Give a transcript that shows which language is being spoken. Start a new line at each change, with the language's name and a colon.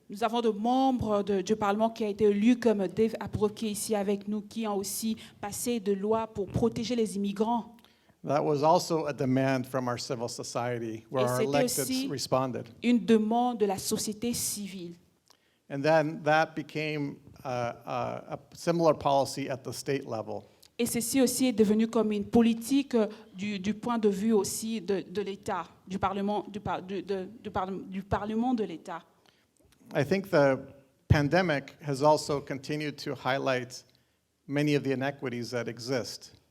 French: nous avons de membres du Parlement qui ont été élus comme Dave Apro qui est ici avec nous, qui ont aussi passé de lois pour protéger les immigrants.
English: That was also a demand from our civil society, where
French: Et
English: our
French: c'était
English: electeds
French: aussi
English: responded.
French: une demande de la société civile.
English: And then that became a similar policy at the state level.
French: Et ceci aussi est devenu comme une politique du point de vue aussi de l'État, du Parlement, du Parlement de l'État.
English: I think the pandemic has also continued to highlight many of the inequities that exist.